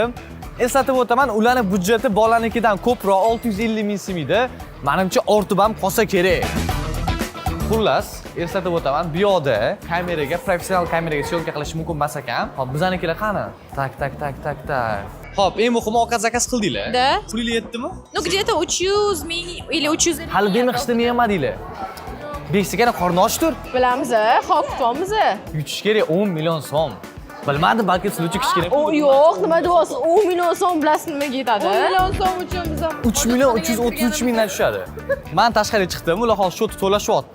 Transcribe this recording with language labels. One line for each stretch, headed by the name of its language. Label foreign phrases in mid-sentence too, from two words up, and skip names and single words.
Uzbek: Eslatib o'taman, ularning budjeti bolalarnikidan ko'proq 650 ming so'm edi. Menimcha ortib ham qolsa kerak. Xullas, eslatib o'taman, bu yoqda kameraga, professional kameraga syomka qilish mumkin emas ekan. Hop, bizanikilar qani? Tak. Hop, eng muhimi ovqat zakaz qildinglar.
Russian: Да.
Uzbek: Pulingiz yetdimi?
Russian: Ну, где-то 300 ming или 300.
Uzbek: Hali demak qishda yemadinglar. Beksigani qorni ochdir. Bilamiz, xoh kutamiz. Yutish kerak 10 million so'm. Bilmadim, balki siz uchun kishi kerak. O yo'q, nima deyapsiz? 10 million so'm bilasizmi nimaga yetadi? 10 million so'm uchun biz 3 million 333 mingdan tushadi. Men tashqariga chiqdim, ular hozir shot to'lashyapti.